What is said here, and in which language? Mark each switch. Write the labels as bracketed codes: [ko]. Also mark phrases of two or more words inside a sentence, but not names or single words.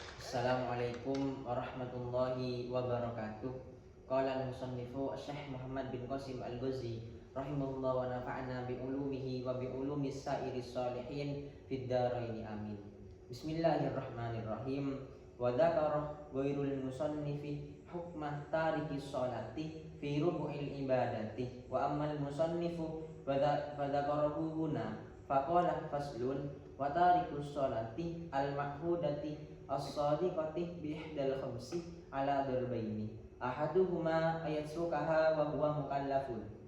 [ar] السلام عليكم ورحمة الله وبركاته. قال المصنف الشيخ محمد بن قاسم الغزي رحمه الله ونفعنا بعلومه وبعلوم السائرين الصالحين في الدارين آمين. بسم الله الرحمن الرحيم. وذكر غير المصنف حكم تارك الصلاة في ربع العبادات وأما المصنف وذكره هنا فقال فصل وتارك الصلاة المحمودة الصادقة بإحدى الخمس على ضربين أحدهما يتركها وهو مكلف